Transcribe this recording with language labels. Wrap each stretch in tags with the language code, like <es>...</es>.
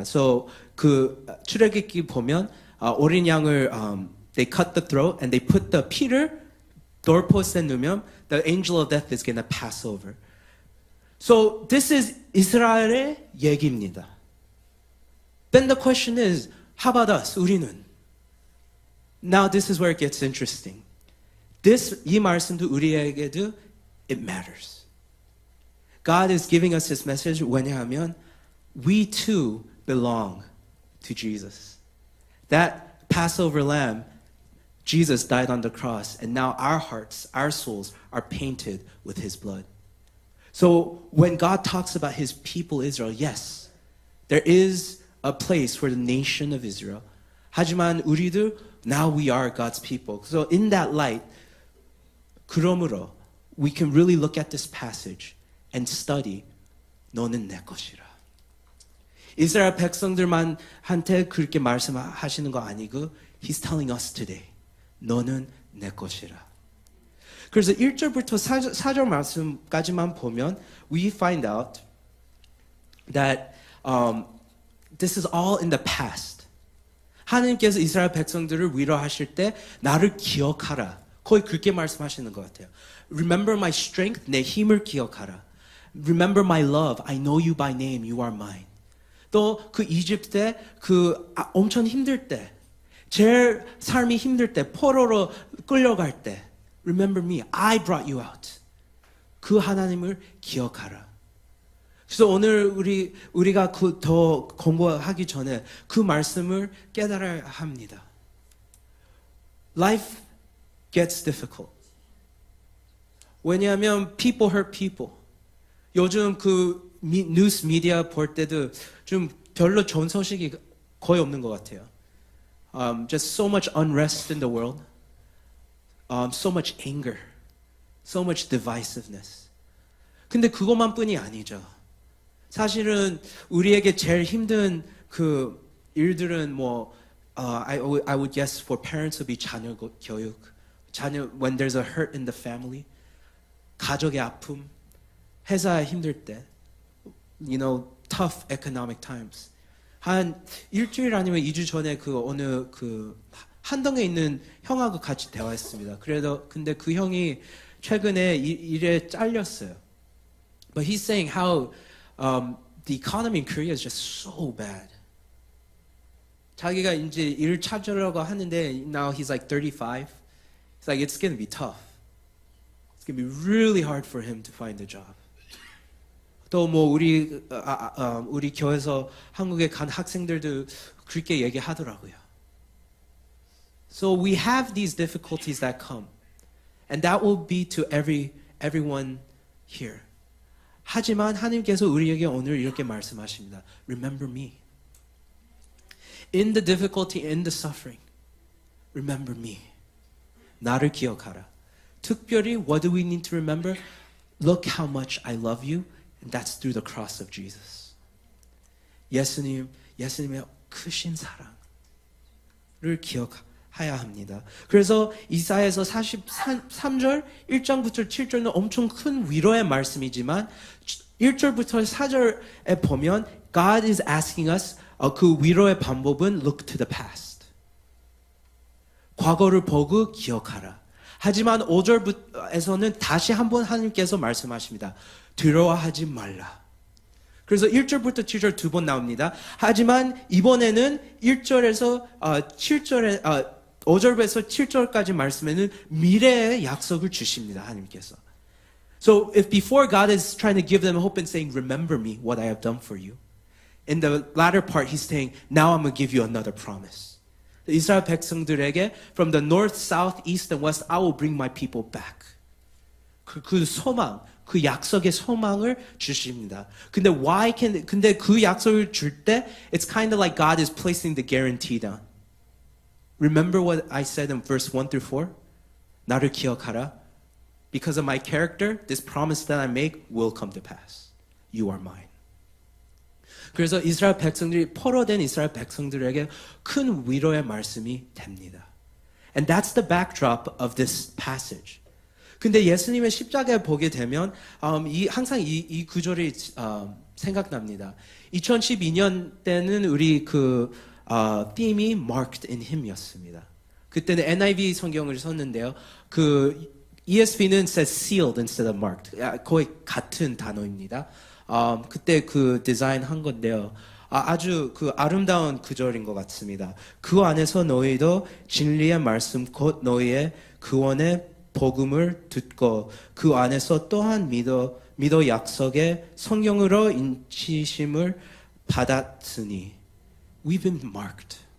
<en>So</en> <ko>그 출애굽기 보면 어린 양을</ko> <en>they cut the throat and they put the</en> <ko>피를</ko> <en>doorpost에</en> <ko>넣으면</ko> <en>the angel of death is going to pass over. So this is</en> <ko>이스라엘의 얘기입니다.</ko> <en>Then the question is, how about us?</en> <ko>우리는?</ko> <en>Now this is where it gets interesting.</en> <ko>이 말씀도 우리에게도</ko> <en>it matters. God is giving us this message</en> <ko>왜냐하면</ko> <en>we too belong to Jesus. That Passover lamb, Jesus died on the cross, and now our hearts, our souls are painted with his blood. So when God talks about his people Israel, yes, there is a place for the nation of Israel.</en> <ko>하지만 우리도</ko> <en>now we are God's people. So in that light,</en> <ko>그러므로</ko> <en>we can really look at this passage and study</en> <ko>너는 내 것이라. 이스라엘 백성들만한테 그렇게 말씀하시는 거 아니고</ko> <en>He's telling us today</en> <ko>너는 내 것이라. 그래서 1절부터 4절 말씀까지만 보면</ko> <en>we find out that this is all in the past.</en> <ko>하나님께서 이스라엘 백성들을 위로하실 때 나를 기억하라. 거의 그렇게 말씀하시는 것 같아요.</ko> <en>Remember my strength,</en> <ko>내 힘을 기억하라.</ko> <en>Remember my love, I know you by name, you are mine.</en> <ko>또 그 이집트 때 엄청 힘들 때, 제일 삶이 힘들 때, 포로로 끌려갈 때,</ko> <en>Remember me, I brought you out.</en> <ko>그 하나님을 기억하라. 그래서 오늘 우리가 더 공부하기 전에 그 말씀을 깨달아야 합니다.</ko> <en>Life gets difficult.</en> <ko>왜냐하면</ko> <en>people hurt people.</en> <ko>요즘 그 뉴스 미디어 볼 때도 좀 별로 좋은 소식이 거의 없는 것 같아요.</ko> <en>Just so much unrest in the world. So much anger. So much divisiveness.</en> <ko>근데 그것만 뿐이 아니죠. 사실은 우리에게 제일 힘든 그 일들은</ko> <en>I would guess for parents would be</en> <ko>자녀 교육,</ko> <en>when there's a hurt in the family,</en> <ko>가족의 아픔, 회사에 힘들 때,</ko> <en>tough economic times.</en> <ko>한 일주일 아니면 2주 전에 어느 한동에 있는 형하고 같이 대화했습니다. 근데 그 형이 최근에 일에 잘렸어요.</ko> <en>But he's saying how the economy in Korea is just so bad.</en> <ko>자기가 이제 일을 찾으려고 하는데</ko> <en>now he's like 35. It's like it's going to be tough. It's going to be really hard for him to find a job.</en> <ko>또 우리 교회에서 한국에 간 학생들도 그렇게 얘기하더라고요.</ko> <en>So we have these difficulties that come. And that will be to everyone here.</en> <ko>하지만 하나님께서 우리에게 오늘 이렇게 말씀하십니다.</ko> <en>Remember me. In the difficulty, in the suffering, remember me.</en> <ko>나를 기억하라. 특별히,</ko> <en>what do we need to remember? Look how much I love you, and that's through the cross of Jesus.</en> <ko>예수님의 크신 사랑을 기억해야 합니다. 그래서 이사야서 43절 1장부터 7절은 엄청 큰 위로의 말씀이지만 1절부터 4절에 보면</ko> <en>God is asking us</en> <ko>그 위로의 방법은</ko> <en>look to the past.</en> <ko>과거를 보고 기억하라. 하지만 5절에서는 다시 한번 하나님께서 말씀하십니다. 두려워하지 말라. 그래서 1절부터 7절 두 번 나옵니다. 하지만 이번에는 1절에서 5절에서 7절까지 말씀에는 미래의 약속을 주십니다. 하나님께서.</ko> <en>So if before God is trying to give them hope and saying, remember me, what I have done for you. In the latter part, he's saying, now I'm going to give you another promise.</en> <ko>이스라엘 백성들에게</ko> <en>from the north, south, east, and west, I will bring my people back.</en> <ko>그 소망, 그 약속의 소망을 주십니다. 근데 그 약속을 줄 때,</ko> <en>it's kind of like God is placing the guarantee down. Remember what I said in verse 1 through 4?</en> <ko>나를 기억하라.</ko> <en>Because of my character, this promise that I make will come to pass. You are mine.</en> <ko>그래서 이스라엘 백성들이 포로된 이스라엘 백성들에게 큰 위로의 말씀이 됩니다.</ko> <en>And that's the backdrop of this passage.</en> <ko>근데 예수님의 십자가에 보게 되면 항상 이 구절이 생각납니다. 2012년 때는 우리 theme이 Marked in Him이었습니다. 그때는 NIV 성경을 썼는데요.</ko> <en>ESV는 says sealed instead of marked.</en> <ko>거의 같은 단어입니다. 그때 디자인한 건데요. 아주 아름다운 구절인 것 같습니다. 그 안에서 너희도 진리의 말씀 곧 너희의 구원의 복음을 듣고 그 안에서 또한 믿어 약속의 성령으로 인치심을 받았으니</ko> <en>We've been marked.</en>